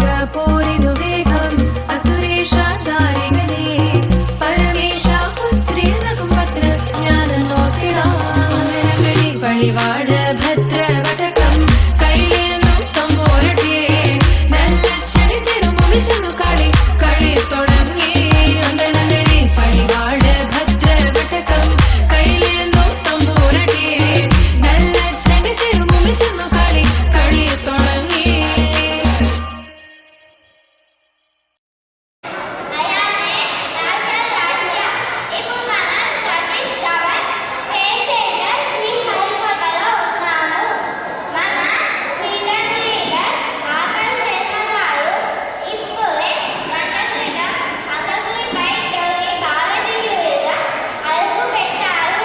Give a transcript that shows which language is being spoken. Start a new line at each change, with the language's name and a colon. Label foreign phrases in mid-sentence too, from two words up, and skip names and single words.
Malayalam: പോരിനു വേഗം അസുരേഷ ദാരികനെ പരമേശ പുത്രിയനകും പത്ര ജ്ഞാനോത്തിടാം അങ്ങനെ പടിവാള ഭദ്രവടകം കൈലേന്തും തമ്പൂരട്ടെ നല്ല ചടി തിരുമുമ്പിൽ ചെന്നു കളി കളി തുടങ്ങി അങ്ങനെ പടിവാള ഭദ്രവടകം കൈലേന്തും തമ്പൂരട്ടെ നല്ല ചടി തിരുമുമ്പിൽ ചെന്നു കളി കളി തുടങ്ങി
Telugu: ఇప్పుడు మనం సతీష్ ధవన్ పేసెంటర్ శ్రీ హరికోటలో ఉన్నాము. మన
English: freedom leader
Telugu: ఆకాష్ శర్మ గారు ఇప్పుడే గంట క్రితం అతగురిపై జరిగే దాడి మీద అదుపు పెట్టారు.